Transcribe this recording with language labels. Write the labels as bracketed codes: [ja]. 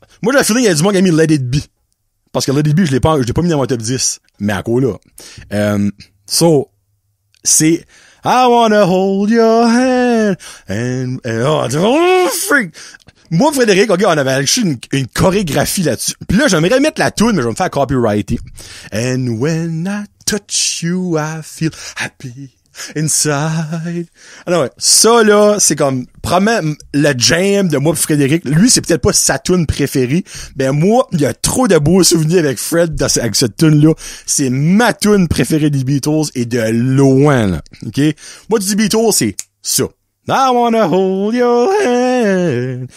[fr] Moi, j'ai le feeling qu'il y a du monde qui a mis Let It Be. Parce que Let It Be, je l'ai pas mis dans mon top 10. Mais à quoi là? So, c'est I Wanna Hold Your Hand. [en] Oh, freak. [fr] Moi, Frédéric, ok, on avait acheté une chorégraphie là-dessus. Puis là, j'aimerais mettre la tune, mais je vais me faire copyrighter. [en] And when I touch you, I feel happy. Inside. [fr] Alors ouais, ça là, c'est comme probablement le jam de moi et Frédéric. Lui, c'est peut-être pas sa tune préférée, mais moi, il y a trop de beaux souvenirs avec Fred avec cette tune là. C'est ma tune préférée des Beatles et de loin là. OK? Moi du Beatles, c'est ça. I wanna hold your hand.